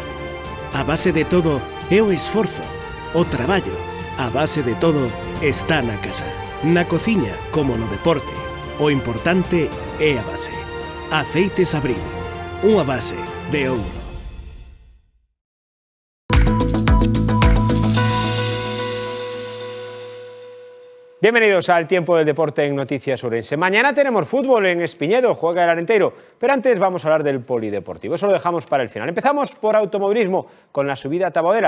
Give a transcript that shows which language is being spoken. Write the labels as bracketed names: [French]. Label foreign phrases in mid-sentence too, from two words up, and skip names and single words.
[Galician] A base de todo é o esforzo, o traballo. A base de todo está na casa. Na cociña, como no deporte, o importante é a base. Aceites Abril, unha base de ouro. [Spanish] Bienvenidos al Tiempo del Deporte en Noticias Ourense. Mañana tenemos fútbol en Espiñedo, juega el Arenteiro, pero antes vamos a hablar del polideportivo. Eso lo dejamos para el final. Empezamos por automovilismo, con la subida a Taboadela.